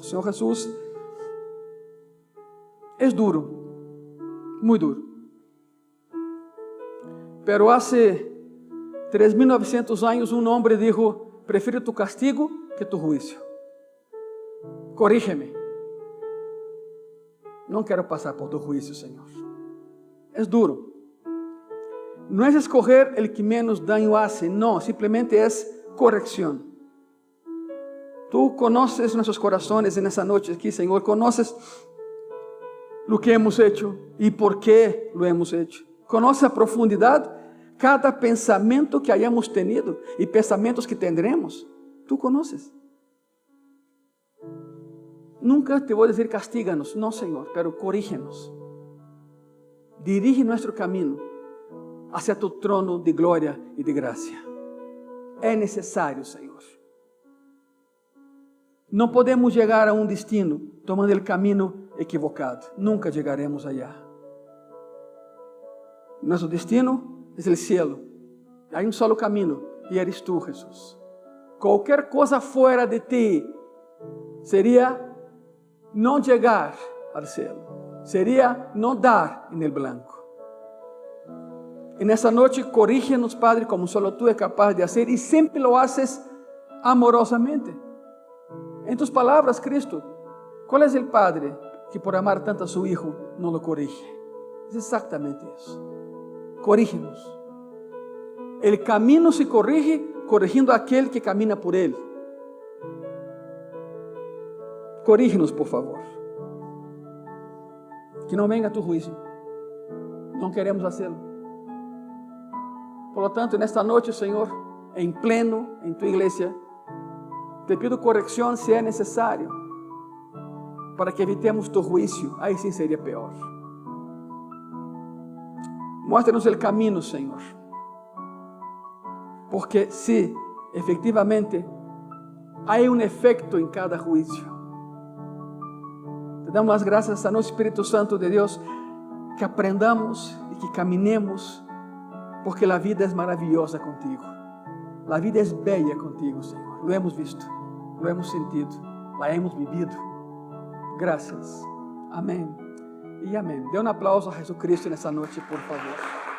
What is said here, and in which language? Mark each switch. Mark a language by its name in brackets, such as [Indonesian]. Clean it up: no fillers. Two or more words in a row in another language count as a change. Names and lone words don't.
[Spanish] Señor Jesús, es duro, muy duro. Pero hace 3.900 años un hombre dijo: prefiero tu castigo que tu juicio. Corrígeme. [Portuguese] Não quero passar por tu juízo, Senhor. É duro. Não é escolher [Spanish] el que menos daño hace, [Portuguese] não, simplesmente é correção. [Spanish] Tu conoces [Portuguese] nossos corações nessa noite aqui, Senhor. [Spanish] Conoces o que hemos hecho e por que lo hemos hecho. [Portuguese] Conoces a profundidade cada pensamento que [Spanish] hayamos tenido [Portuguese] e pensamentos que tendremos. [Spanish] Tu conoces. Nunca te voy a decir castíganos, no, Señor, pero corrígenos. Dirige nuestro camino hacia tu trono de gloria y de gracia. Es necesario, Señor. No podemos llegar a un destino tomando el camino equivocado. Nunca llegaremos allá. Nuestro destino es el cielo. Hay un solo camino y eres tú, Jesús. Cualquier cosa fuera de ti sería [Portuguese] não chegar ao céu, seria não dar [Spanish] en el blanco. [Portuguese] E nessa noite, [Spanish] corrígenos, Padre, como solo tú [Portuguese] é capaz [Spanish] de hacer, [Portuguese] e sempre [Spanish] lo haces amorosamente. En tus palabras, Cristo, [Portuguese] qual é o Padre que por amar tanto [Spanish] a su Hijo [Portuguese] não [Spanish] lo corrige? [Portuguese] É exatamente isso. [Spanish] Corrígenos. El camino se corrige [Portuguese] corrigindo aquele que camina por ele. [Spanish] Corrígenos, por favor. [Portuguese] Que não venga tu juízo. Não queremos hacerlo. [Spanish] Por lo tanto, [Portuguese] nesta noite, Senhor, em pleno, em tu igreja, [Spanish] te pido [Portuguese] correção se é necessário, para que evitemos tu juízo. Aí sim seria pior. Mostra-nos o caminho, Senhor. Porque se efectivamente há um efeito em cada juízo. Te damos as graças esta noite, Espírito Santo de Deus, que aprendamos e que caminemos, porque a vida é maravilhosa contigo. A vida é bela contigo, Senhor. [Spanish] Lo hemos visto, lo hemos sentido, la hemos vivido. [Portuguese] Graças. Amém e amém. Dê um aplauso a Jesus Cristo nessa noite, por favor.